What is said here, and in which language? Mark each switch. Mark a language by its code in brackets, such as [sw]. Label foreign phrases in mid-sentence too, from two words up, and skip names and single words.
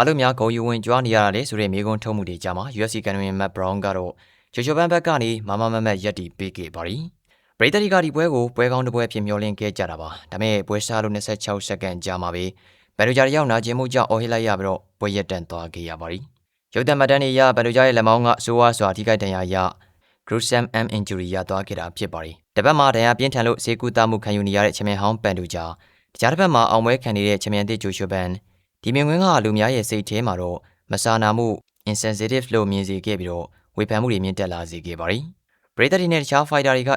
[my] လို့များဂုံယူဝင်ကြွားနေရတာလဲဆိုတဲ့မေးခွန်းထုတ်မှုတွေကြားမှာ UFC ကန်ဝင် Matt Brown ကတော့ဂျိုရှိုပန်ဘက်ကနေမမမရက်တီပေးခဲ့ပါပြီ။ပရိသတ်တွေကဒီပွဲကိုပွဲကောင်းတစ်ပွဲဖြစ်မျှော်လင့်ခဲ့ကြတာပါဒါပေမဲ့ပွဲစားလို့26စက္ကန့်ကြာမှာပဲဘယ်လိုကြရရောက်နာကျင်မှုကြောင့်အော်ဟစ်လိုက်ရပြီးတော့ပွဲရက်တန့်သွားခဲ့ရပါပြီရုပ်သံမှတ်တမ်းတွေအရဘယ်လိုကြရဲ့လက်မောင်းကဆိုးဝါးစွာထိခိုက်ဒဏ်ရာရ [en] gruesome arm injury [my] ရသွားခဲ့တာဖြစ်ပါတယ်တစ်ပတ်မှာဒဏ် ရာပြင်းထန်လို့ဆေးကုသမှုခံယူနေရတဲ့ချန်ပီယံဟောင်းပန်တူဂျာတခြားတစ်ပတ်မှာအောင်ပွဲခံနေတဲ့ချန်ပီယံသစ်ဂျိုရှိုပန်ဒီမြင်ကွင်းကလူများရဲ့စိတ်ထဲမှာတော့မစာနာမှု insensitive လို့မြင်စေခဲ့ပြီးတော့ဝေဖန်မှုတွေမြင့်တက်လာစေခဲ့ပါတယ်ပရိသတ်တွေနဲ့တခြားဖိုက်တာတွေက